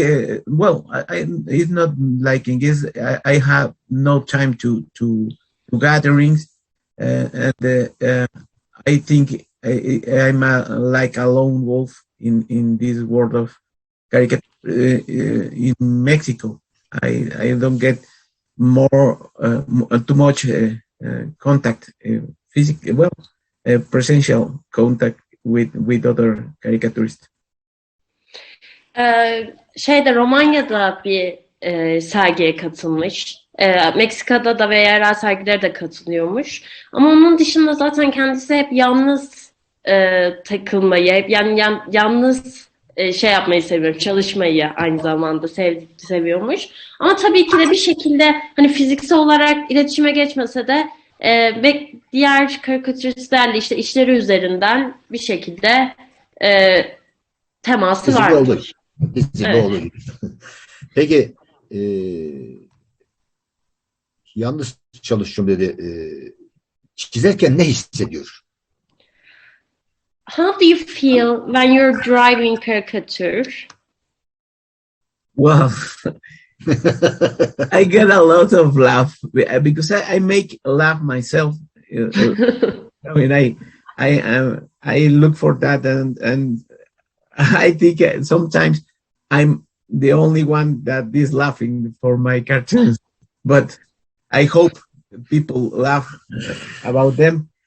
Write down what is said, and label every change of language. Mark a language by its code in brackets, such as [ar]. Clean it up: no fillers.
[en] It's not like in this. I have no time to gatherings, and I think I'm like a lone wolf in this world of caricature in Mexico. I don't get too much contact, physical, presential contact with other caricaturists. [tr] Romanya'da bir sergiye katılmış. Meksika'da da ve yerel sergilere de katılıyormuş. Ama onun dışında zaten kendisi hep yalnız takılmayı, hep yalnız yapmayı seviyorum, çalışmayı aynı zamanda seviyormuş. Ama tabii ki de bir şekilde hani fiziksel olarak iletişime geçmese de ve diğer karikatüristlerle işte işleri üzerinden bir şekilde teması var. Olur. Evet. Olur. Peki yalnız çalışıyorum dedi. Çizerken ne hissediyor? [en] How do you feel when you're driving caricature? Well, I get a lot of laugh because I make laugh myself I mean, I look for that, and I think sometimes I'm the only one that is laughing for my cartoons, but I hope people laugh about them.